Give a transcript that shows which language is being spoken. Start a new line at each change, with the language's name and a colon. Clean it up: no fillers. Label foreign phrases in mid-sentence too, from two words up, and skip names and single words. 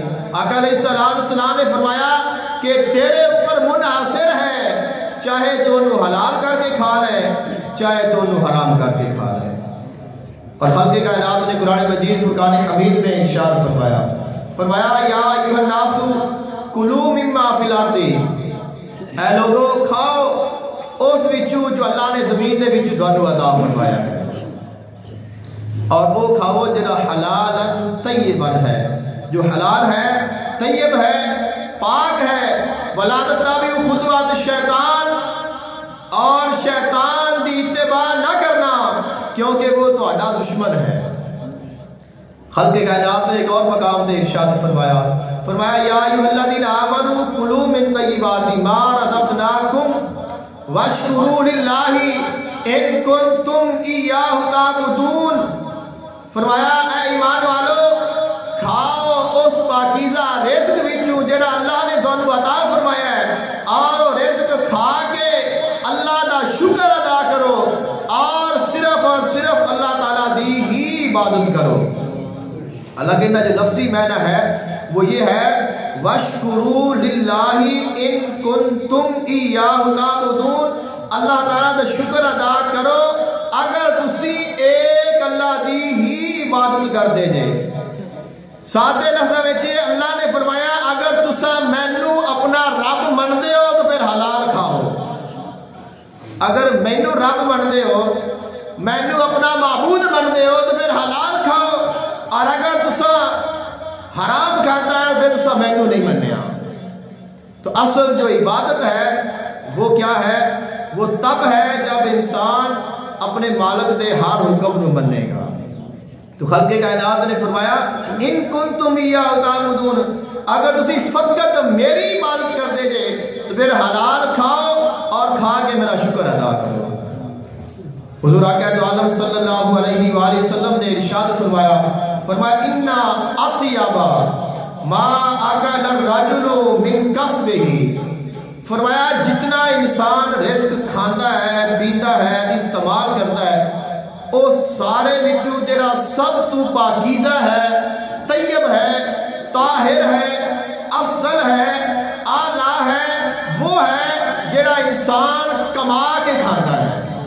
Urdu: آقا علیہ السلام نے فرمایا کہ تیرے اوپر منحصر ہے، چاہے تو انہوں حلال کر کے کھا لے چاہے تو انہوں حرام کر کے کھا لے۔ اور خلق کائنات نے قرآن مجید فرقان حمید میں ارشاد فرمایا
Arabic: یا ایھا الناس کلوا مما فی الارض،
Urdu: اے لوگو کھاؤ اس وچوں جو اللہ نے زمین دے وچوں تانوں عطا فرمایا ہے، اور وہ کھاؤ جڑا حلال طیب ہے، جو حلال ہے طیب ہے پاک ہے۔
Arabic: ولا تتبعوا خطوات الشیطان،
Punjabi: اور شیطان دی اتباع نہ کرنا کیونکہ وہ تہاڈا دشمن ہے۔
Urdu: خلق کائنات نے ایک اور مقام تے ارشاد فرمایا
Arabic: یا ایھا الذین آمنوا کلوا من طیبات ما رزقناکم واشکروا للہ ان کنتم ایاہ تعبدون۔
Punjabi: فرمایا اے ایمان والو کھاؤ اس پاکیزہ رزق وچوں جڑا اللہ نے تانوں عطا فرمایا ہے، اور رزق کھا کے اللہ دا شکر ادا کرو اور صرف اللہ تعالیٰ دی ہی عبادت کرو۔
Urdu: اللہ کہتا جو لفظی معنی ہے وہ یہ ہے
Arabic: وَاشْكُرُوا لِلَّهِ إِن كُنتُمْ إِيَّاهُ تَعْبُدُونَ،
Punjabi: اللہ تعالیٰ دا شکر ادا کرو اگر تسی ایک اللہ دی ہی عبادت کر دے جے۔ سادے لفظاں وچ اللہ نے فرمایا اگر تسا مینوں اپنا رب مندے ہو تو پھر حلال کھاؤ، اگر مینوں رب مندے ہو مینوں اپنا معبود مندے ہو تو پھر حلال کھاؤ، اور اگر تسا حرام کھاتا ہے پھر تسا مینوں نہیں منیا۔
Urdu: تو اصل جو عبادت ہے وہ کیا ہے؟
Punjabi: وہ تب ہے جب انسان اپنے مالک دے ہر حکم نو منے گا۔ تو خلق کائنات نے فرمایا
Arabic: ان کنتم ایاہ تعبدون،
Punjabi: اگر تسی فقط میری عبادت کر دے جے تو پھر حلال کھاؤ اور کھا کے میرا شکر ادا کرو۔
Urdu: حضور آقا دو عالم صلی اللہ علیہ وآلہ وسلم نے ارشاد فرمایا اِنَّ
Arabic: أَطْيَبَ مَا أَكَلَ الرَّجُلُ مِنْ كَسْبِهِ،
Punjabi: فرمایا جتنا انسان رزق کھاندا ہے پیندا ہے استعمال کرتا ہے او سارے وچوں جڑا سب تو پاکیزہ ہے، طیب ہے، طاہر ہے، افضل ہے، اعلیٰ ہے، وہ ہے جڑا انسان کما کے کھاتا ہے،